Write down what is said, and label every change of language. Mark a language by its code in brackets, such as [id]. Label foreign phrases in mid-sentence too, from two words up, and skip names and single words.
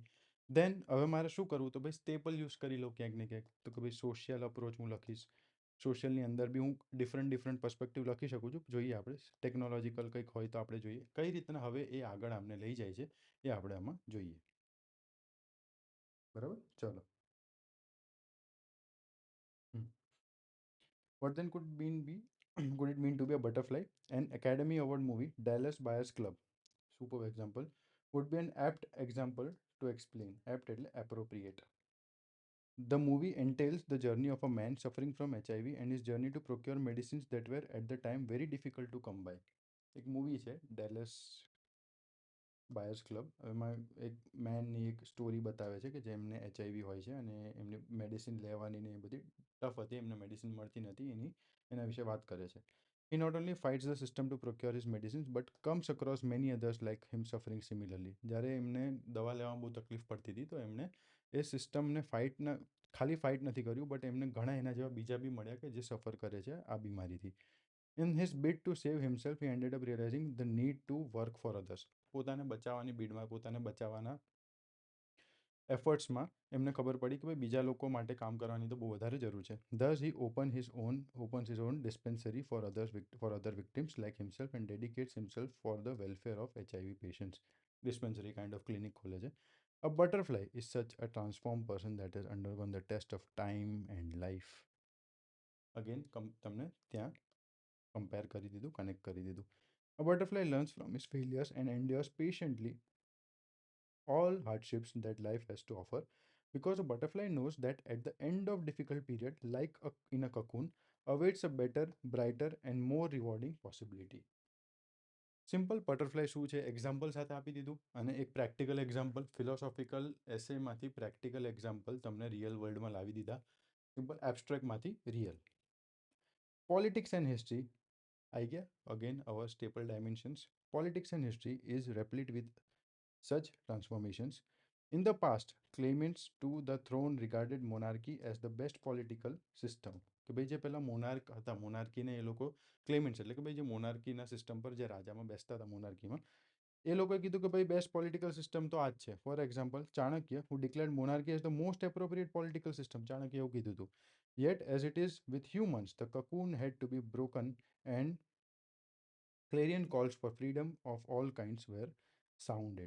[gu] દેન હવે મારે શું કરવું, તો ભાઈ [en] staple use [gu] કરી લો ક્યાંક ને ક્યાંક. તો કે ભાઈ [en] social approach [gu] હું લખીશ. સોશિયલની અંદર બી હું [en] different perspective [gu] લખી શકું છું. જોઈએ આપણે ટેકનોલોજીકલ કંઈક હોય તો આપણે જોઈએ કઈ રીતના હવે એ આગળ આમને લઈ જાય છે, એ આપણે આમાં જોઈએ. બરાબર. ચલો. [en] What then could it mean to be a butterfly? An Academy Award movie, Dallas Buyers Club, superb example, would be an apt example to explain. [gu] Apt એટલે appropriate. [en] The movie entails the journey of a man suffering from HIV and his journey to procure medicines that were at the time very difficult to come by. [gu] એક મૂવી છે ડેલસ બાયર્સ ક્લબ. એમાં એક મેનની એક સ્ટોરી બતાવે છે કે જેમને HIV હોય છે અને એમને મેડિસિન લેવાની ને એ બધી ટફ હતી, એમને મેડિસિન મળતી નથી, એના વિશે વાત કરે છે. [en] He not only fights the system to procure his medicines but comes across many others like him suffering similarly. [gu] જ્યારે એમને દવા લેવામાં બહુ તકલીફ પડતી હતી તો એમને એ સિસ્ટમને ખાલી ફાઇટ નથી કર્યું, બટ એમને ઘણા એના જેવા બીજા બી મળ્યા કે જે સફર કરે છે આ બીમારીથી. [en] In his bid to save himself, he ended up realizing the need to work for others. [gu] પોતાને બચાવવાની બીડમાં, પોતાને બચાવવાના એફર્ટ્સમાં એમને ખબર પડી કે ભાઈ બીજા લોકો માટે કામ કરવાની તો બહુ વધારે જરૂર છે. [en] Thus he opens his own dispensary for other victims like himself and dedicates himself for the welfare of HIV patients. Dispensary kind of clinic [gu] ખોલે છે. [en] A butterfly is such a transformed person that has undergone the test of time and life. [gu] Again તમને ત્યાં કમ્પેર કરી દીધું, કનેક્ટ કરી દીધું. [en] A butterfly learns from his failures and endures patiently all hardships that life has to offer. Because a butterfly knows that at the end of difficult period, like in a cocoon, awaits a better, brighter, and more rewarding possibility. simple butterfly [gu] શું છે એક્ઝામ્પલ સાથે આપી દીધું અને એક [en] practical example philosophical [gu] એસેમાંથી [en] practical example [gu] તમને રિયલ વર્લ્ડમાં લાવી દીધા સિમ્પલ એબ્સ્ટ્રેક્ટમાંથી [en] real politics and history [gu] આવી ગયા [en] again our staple dimensions politics and history is replete with such transformations. In the past, claimants to the throne regarded monarchy as the best political system. [gu] કે ભાઈ જે પહેલાં મોનાર્ક હતા મોનાર્કીને એ લોકો ક્લેમેન્ટ્સ એટલે કે ભાઈ જે મોનાર્કીના સિસ્ટમ પર જે રાજામાં બેસતા હતા મોનાર્કીમાં એ લોકોએ કીધું કે ભાઈ [en] best political system [gu] તો આ જ છે [en] for example Chanakya who declared monarchy as the most appropriate political system [gu] ચાણક્ય એવું કીધું હતું [en] yet as it is with humans the cocoon had to be broken and clarion calls for freedom of all kinds were sounded.